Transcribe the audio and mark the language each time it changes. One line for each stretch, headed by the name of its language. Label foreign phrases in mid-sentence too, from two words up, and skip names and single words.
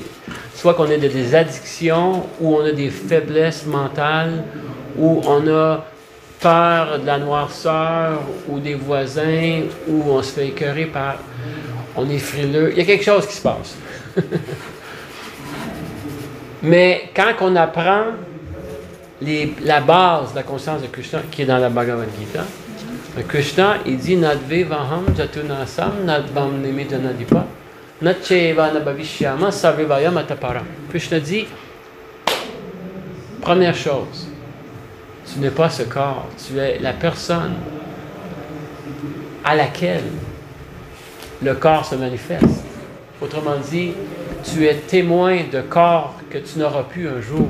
French: Soit qu'on ait des addictions, ou on a des faiblesses mentales, ou on a peur de la noirceur, ou des voisins, ou on se fait écœurer par... On est frileux. Il y a quelque chose qui se passe. Mais quand on apprend la base de la conscience de Krishna, qui est dans la Bhagavad Gita, Krishna, il dit «
Sanskrit: न त्वेवाहं जातु नासं न त्वं नेमे जनाधिपाः न चैव न भविष्यामः सर्वे वयम् अतः परम्
French: » Krishna dit, première chose, tu n'es pas ce corps, tu es la personne à laquelle le corps se manifeste. Autrement dit, tu es témoin de corps que tu n'auras plus un jour.